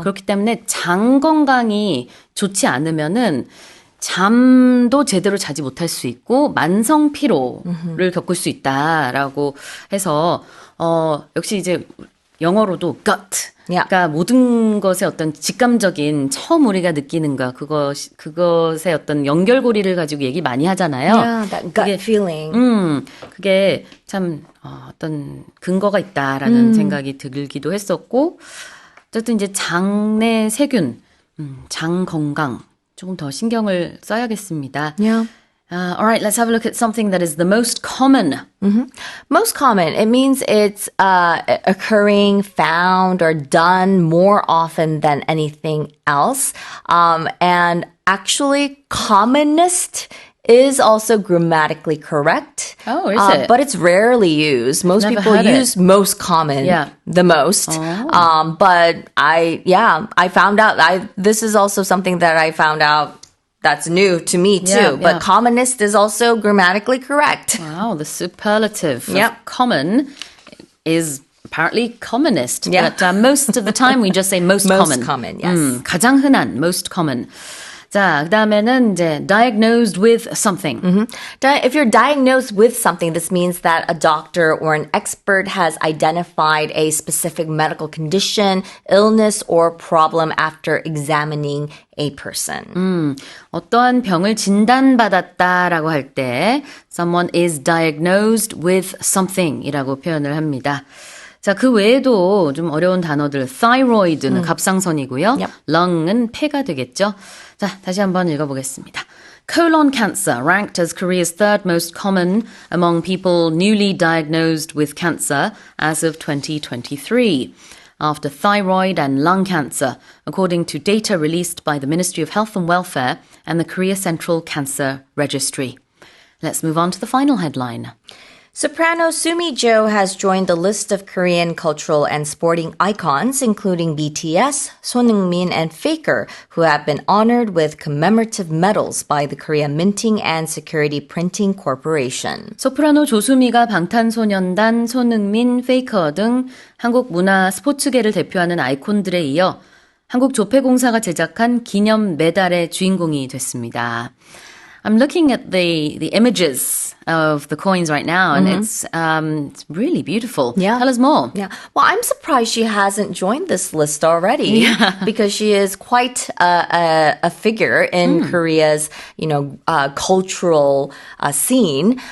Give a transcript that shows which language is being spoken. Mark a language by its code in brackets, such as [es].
[ko] 그렇기 때문에 장 건강이 좋지 않으면은 잠도 제대로 자지 못할 수 있고 만성 피로를 겪을 수 있다라고 해서 역시 이제 영어로도 gut 그러니까 모든 것의 어떤 직감적인 처음 우리가 느끼는 것 그것의 어떤 연결고리를 가지고 얘기 많이 하잖아요. [en] Yeah, that gut feeling. [ko] 그게 참 어떤 근거가 있다라는 생각이 들기도 했었고 어쨌든 이제 장내 세균, 장 건강 조금 더 신경을 써야겠습니다. [en] Yeah. All right, let's have a look at something that is the most common. Most common. It means it's occurring, found, or done more often than anything else. And actually, commonest is also grammatically correct. Oh, is it? But it's rarely used. Most Never people heard it. use most common the most. But I found out, this is also something that I found out that's new to me too. But commonest is also grammatically correct. Wow, the superlative Yep. of common is apparently commonest. Yeah. But most of the time we just say most Most common, yes. [ko] 가장 흔한, most common. 자, 그다음에는 이제 diagnosed with something. [en] If you're diagnosed with something, this means that a doctor or an expert has identified a specific medical condition, illness, or problem after examining a person. [ko] 어떠한 병을 진단받았다라고 할 때 [en] someone is diagnosed with something [ko] 이라고 표현을 합니다. 자, 그 외에도 좀 어려운 단어들 thyroid는 갑상선이고요. [en] Yep. [ko] lung은 폐가 되겠죠. 자, 다시 한번 읽어보겠습니다. [en] Colon cancer ranked as Korea's third most common among people newly diagnosed with cancer as of 2023. After thyroid and lung cancer, according to data released by the Ministry of Health and Welfare and the Korea Central Cancer Registry. Let's move on to the final headline. Soprano Sumi Jo has joined the list of Korean cultural and sporting icons, including BTS, Son Heung-min, and Faker, who have been honored with commemorative medals by the Korea Minting and Security Printing Corporation. [ko] 소프라노 조수미가 방탄소년단, 손흥민, 페이커 등 한국 문화 스포츠계를 대표하는 아이콘들에 이어 한국 조폐공사가 제작한 기념 메달의 주인공이 됐습니다. [en] I'm looking at the images of the coins right now, and it's really beautiful. Yeah. Tell us more. Yeah. Well, I'm surprised she hasn't joined this list already because she is quite a figure in Korea's, cultural scene.